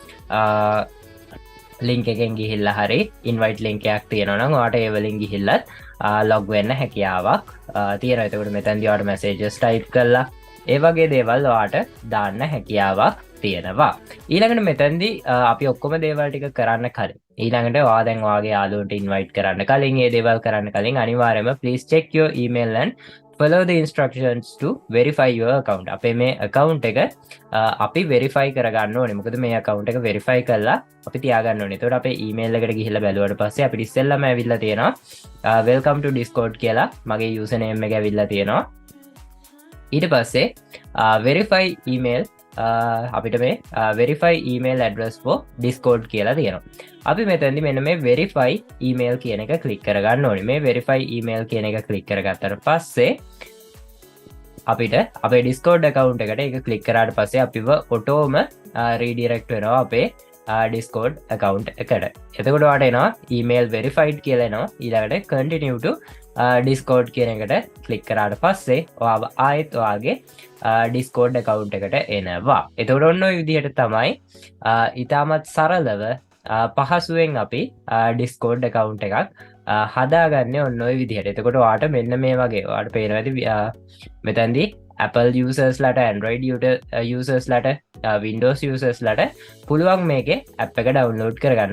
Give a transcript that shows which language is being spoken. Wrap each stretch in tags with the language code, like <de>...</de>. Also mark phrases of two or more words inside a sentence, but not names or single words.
<si>link එකෙන් ගිහිල්ලා හරි</si> <en>invite link</en> <si>එකක් තියෙනවා නම් ඔයාට ඒ වලින් ගිහිල්ලත් log වෙන්න හැකියාවක් තියෙනවා එතකොට මෙතනදී ඔයාට</si> <en>messages type</en> <si>කරලා ඒ වගේ දේවල් ඔයාට දාන්න හැකියාවක් තියෙනවා ඊළඟට මෙතනදී අපි ඔක්කොම දේවල් ටික කරන්න කලින් ඊළඟට ඔයා දැන් ඔයාගේ යාළුවන්ට invite කරන්න කලින් මේ දේවල් කරන්න කලින් අනිවාර්යයෙන්ම</si> <en>please check your email and follow the instructions to verify your account</en> <si>අපේ මේ account එක අපි verify කරගන්න ඕනේ මොකද මේ account එක verify කරලා අපි තියාගන්න ඕනේ එතකොට අපේ email එකට ගිහිල්ලා බැලුවට පස්සේ අපිට ඉස්සෙල්ලාම ඇවිල්ලා තියෙනවා</si> <en>welcome to discord</en> <si>කියලා මගේ username එක ඇවිල්ලා තියෙනවා ඊට පස්සේ</si> <en>verify email</en> <si>අපිට මේ</si> <en>verify email address for discord</en> <si>කියලා තියෙනවා අපි මෙතනදී මෙන්න මේ</si> <en>verify email</en> <si>කියන එක ක්ලික් කරගන්න ඕනේ මේ</si> <en>verify email</en> <si>කියන එක ක්ලික් කරගත්තට පස්සේ අපිට අපේ</si> <en>discord account</en> <si>එකට ඒක ක්ලික් කරාට පස්සේ අපිව ඔටෝම redirect වෙනවා අපේ</si> <en>discord account</en> <si>එකට එතකොට ඔයාලට එනවා</si> <en>email verified</en> <si>කියලා එනවා ඊළඟට</si> <en>continue to discord</en> <si>කියන එකට ක්ලික් කරාට පස්සේ ඔයාව ආයෙත් ඔයාගේ</si> <en>discord account</en> <si>එකට එනවා එතකොට ඔන්න ඔය විදිහට තමයි ඊටමත් සරලව පහසුවෙන් අපි</si> <en>discord account</en> <si>එකක් හදාගන්නේ ඔන්න ඔය විදිහට එතකොට ඔයාට මෙන්න මේ වගේ ඔයාට පේනවා ඇති මෙතනදී</si> <en>Apple users</en> <si>ලට</si> <en>Android users</en> <si>ලට</si> <en>Windows users</en> <si>ලට පුළුවන් මේකේ app එක download කරගන්න.</si>